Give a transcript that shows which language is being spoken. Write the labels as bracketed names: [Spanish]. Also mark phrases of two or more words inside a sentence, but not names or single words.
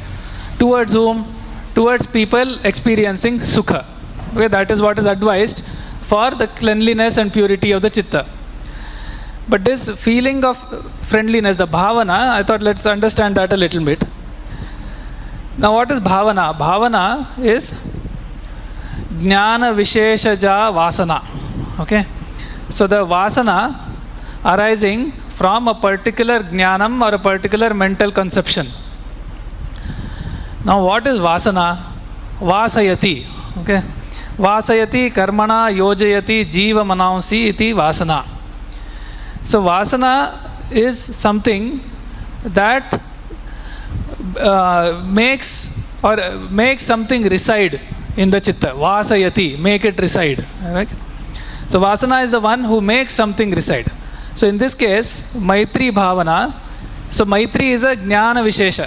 [English] Towards whom? Towards people experiencing Sukha. Okay, that is what is advised for the cleanliness and purity of the chitta. But this feeling of friendliness, the bhavana, I thought let's understand that a little bit. Now what is bhavana? [Sanskrit] Bhavana is jnana visheshaja vasana. [English] Okay? So the vasana arising from a particular jnanam or a particular mental conception. Now what is vasana? Vasayati. Okay? [Sanskrit] Vasayati karmana yojayati jiva manausi iti vasana. [English] So vasana is something that makes something reside in the chitta. Vasayati, make it reside. Right? So vasana is the one who makes something reside. So in this case, [Sanskrit] Maitri Bhavana, [English] so Maitri is a [Sanskrit] Jnana Vishesha.